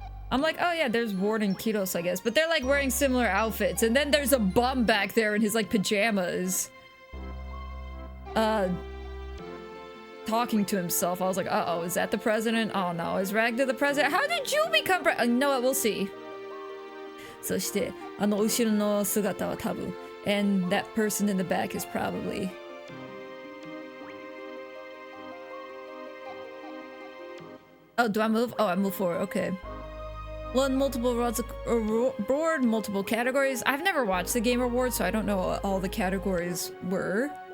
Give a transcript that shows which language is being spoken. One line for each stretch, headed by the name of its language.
English: I'm like, oh yeah, there's Ward and Kiros, I guess. But they're like wearing similar outfits. And then there's a bum back there in his like pajamas. Talking to himself. I was like, uh-oh, is that the president? Oh no, is Ragna the president? How did you become no, we'll see.
Japanese: そして、後ろの姿は多分.
English: And that person in the back is probably... Oh, do I move? Oh, I move forward. Okay. Won multiple award, multiple categories. I've never watched the Game Awards, so I don't know what all the categories were.